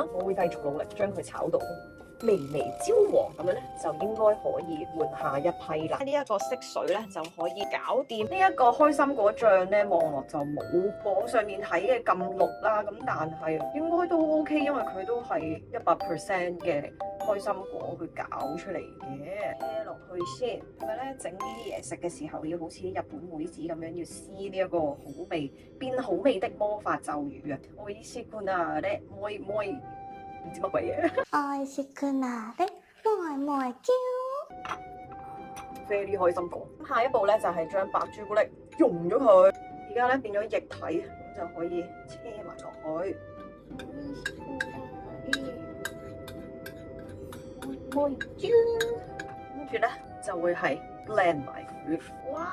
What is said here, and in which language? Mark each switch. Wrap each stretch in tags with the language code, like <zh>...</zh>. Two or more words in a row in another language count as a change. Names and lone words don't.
<yue>我會繼續努力將佢炒到微微焦黃咁樣咧，就應該可以換下一批啦。呢一個色水咧就可以搞掂。呢一個開心果醬咧，望落就冇網上面睇嘅咁綠啦，咁但係應該都 OK，因為佢都係100% 嘅開心果去搞出嚟嘅。車落去先，係咪咧？整呢啲嘢食嘅時候要好似日本妹子咁樣，要施呢一個好味變好味的魔法咒語啊！</yue> <ja>おいしくなれもいもい。</ja> <yue>唔知乜鬼嘢？</yue> <ja>愛しくなれもいもい叫。</ja> <yue>啡啲開心果。下一步咧就係將白朱古力溶咗佢，而家咧變咗液體，咁就可以車埋落去。跟住咧就會係 blend 埋佢。哇！</yue>